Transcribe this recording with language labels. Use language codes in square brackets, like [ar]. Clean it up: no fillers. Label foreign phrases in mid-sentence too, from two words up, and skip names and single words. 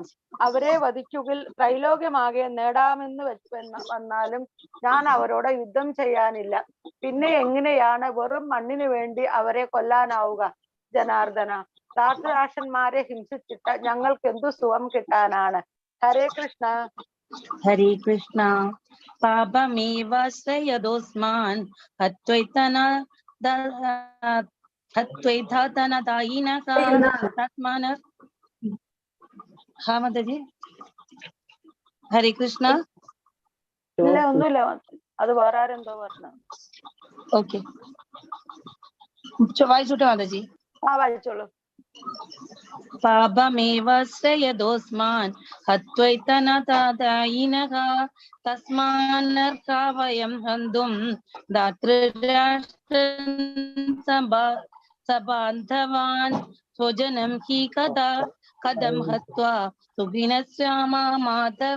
[ml] അവരെ വധിക്കുകിൽ ത്രൈലോക്യമാകെ നേടാമെന്ന് വന്നാലും ഞാൻ അവരോട് യുദ്ധം ചെയ്യാനില്ല. പിന്നെ എങ്ങനെയാണ് വെറും മണ്ണിന് വേണ്ടി അവരെ കൊല്ലാനാവുക? ജനാർദ്ദന, ധാർതരാഷ്ട്രന്മാരെ ഹിംസിച്ചിട്ട് ഞങ്ങൾക്ക് എന്തു സുഖം കിട്ടാനാണ്? ഹരേ കൃഷ്ണ. [hi] हरे कृष्ण. [sa] पापमेवाश्रयदोऽस्मान् हत्वैधातनदायिनः तस्मान्. [hi] हाँ माताजी. हरे कृष्ण. [ml] ഇല്ല, ഒന്നുമില്ല, അത് വേറെ ആരെന്തോ പറഞ്ഞു. ഓക്കെ, വായിച്ചോട്ടെ മാതാജി. ആ, വായിച്ചോളൂ. [sa] पापमेवाश्रयदोस्मान् हत्वैतनतादायिनः तस्मान्नर्हा वयं हन्तुं धातृराष्ट्रान् सबान्धवान् स्वजनं हि कथं हत्वा सुखिनस्याम माधव.